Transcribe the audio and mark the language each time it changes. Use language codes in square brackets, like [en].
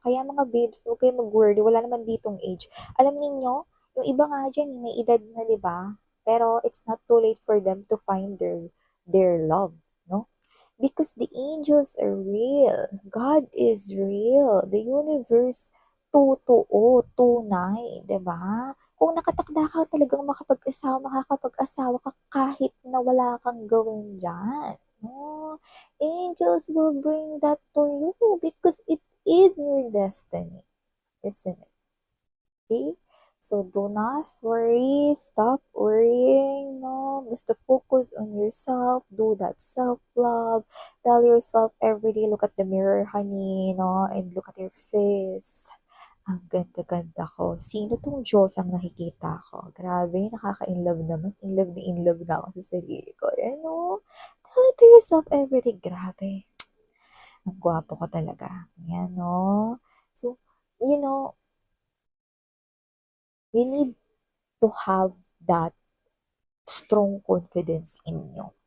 [tl] Kaya mga babes, huwag kayo mag-worry, wala naman ditong age. Alam niyo, yung iba nga dyan, may edad na, di ba? [en] Pero it's not too late for them to find their love, no? Because the angels are real. God is real. The universe, [tl] totoo, tunay, 'di ba? Kung nakatakda ka talagang makapag-asawa, makakapag-asawa ka kahit na wala kang gawin diyan. No? [en] Angels will bring that to you because it is your destiny, isn't it? Okay? So do not worry, stop worrying, no? Basta focus on yourself, do that self-love, tell yourself every day, look at the mirror, honey, no? And look at your face. [tl] Ang ganda-ganda ko. Sino tong Diyos ang nakikita ko? Grabe, nakaka-inlove naman. In love na ako sa sarili ko. No? [en] Tell it to yourself every day. Grabe. [tl] Ang gwapo ko talaga. Yan, no? [en] So, you know, you need to have that strong confidence in you.